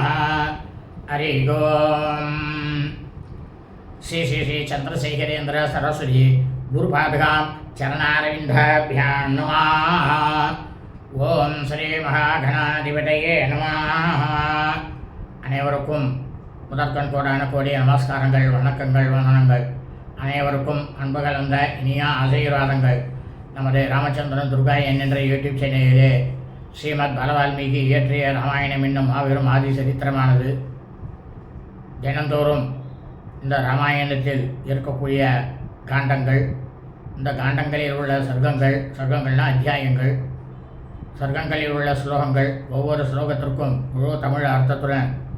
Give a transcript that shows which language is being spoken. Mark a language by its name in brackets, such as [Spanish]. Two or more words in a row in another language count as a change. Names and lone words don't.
[Sanskrit] हरि ओम। श्री श्री श्री चंद्रशेखरेन्द्र सरस्वती गुरुपादुकां चरणारविन्दाभ्यां नमः। ओम श्री महागणाधिपतये नमः। [Tamil] அனைவருக்கும் முதற்கண் கோடான கோடிய நமஸ்காரங்கள், வணக்கங்கள், வந்தனங்கள். அனைவருக்கும் அன்பு கலந்த இனிய ஆசீர்வாதங்கள். நமது ராமச்சந்திரன் துர்கா என்ற யூடியூப் சேனலிலே ஸ்ரீமத் பலவால்மீகி இயற்றிய ராமாயணம் என்னும் மாபெரும் ஆதி சரித்திரமானது தினந்தோறும் இந்த ராமாயணத்தில் இருக்கக்கூடிய காண்டங்கள், இந்த காண்டங்களில் உள்ள சர்க்கங்கள்னால் அத்தியாயங்கள், சர்க்கங்களில் உள்ள ஸ்லோகங்கள், ஒவ்வொரு ஸ்லோகத்திற்கும் முழு தமிழ் அர்த்தத்துடன்